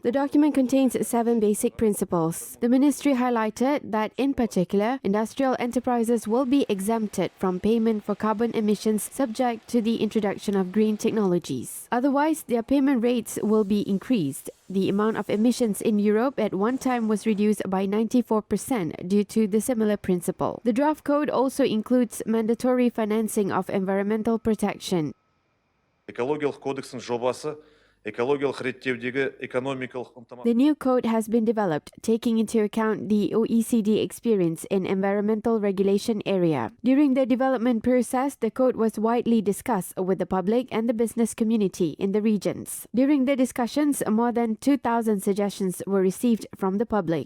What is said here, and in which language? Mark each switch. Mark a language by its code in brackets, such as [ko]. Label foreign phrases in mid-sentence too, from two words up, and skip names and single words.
[en] The document contains 7 basic principles. The ministry highlighted that, in particular, industrial enterprises will be exempted from payment for carbon emissions subject to the introduction of green technologies. Otherwise, their payment rates will be increased. The amount of emissions in Europe at one time was reduced by 94% due to the similar principle. The draft code also includes mandatory financing of environmental protection. [kk] Экологиялық кодекстің жобасы экологиялық реттеудегі экономикалық [en] The new code has been developed taking into account the OECD experience in environmental regulation area. During the development process, the code was widely discussed with the public and the business community in the regions. During the discussions, more than 2,000 suggestions were received from the public.